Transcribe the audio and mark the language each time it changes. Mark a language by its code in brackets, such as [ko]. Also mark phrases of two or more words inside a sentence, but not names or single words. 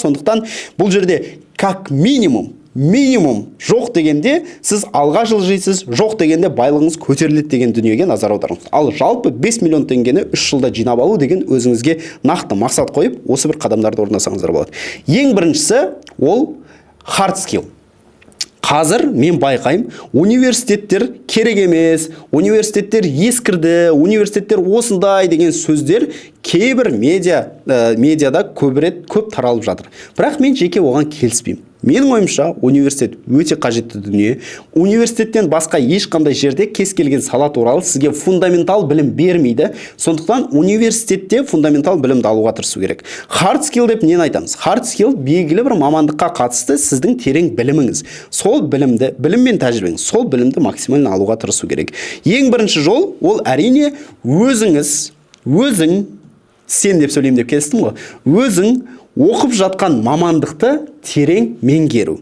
[kk] Сондықтан бұл жерде [ru] как минимум [kk] жоқ дегенде сіз алға жылжисыз, жоқ дегенде байлығыңыз көтеріледі деген дүниеге назар аударыңыз. Ал жалпы 5 миллион теңгені 3 жылда жинап алу деген өзіңізге нақты мақсат қойып, осы бір қадамдарды орындасаңыздар болады. Ең біріншісі ол [en] hard skill. [kk] Қазір мен байқаймын, университеттер керек емес, университеттер ескірді, университеттер осындай деген сөздер кейбір медиада көп таралып жатыр. Бірақ мен жеке оған келіспеймін. Менің ойымша, университет өте қажетті дүние. Университеттен басқа ешқандай жерде кез келген сала туралы сізге фундаментал білім бермейді. Сондықтан университетте фундаментал білімді алуға тырысу керек. [en] Hard skill [kk] деп нені айтамыз? [en] Hard skill [kk] белгілі бір мамандыққа қатысты сіздің терең біліміңіз. Сол білімді, білім мен тәжірибеңіз, сол білімді максимально алуға тырысу керек. Ең бірінші жол, ол әрине өзің, сен деп сөйлеймін деп келістім ғой. Өзің оқып жатқан мамандықты терең меңгеру.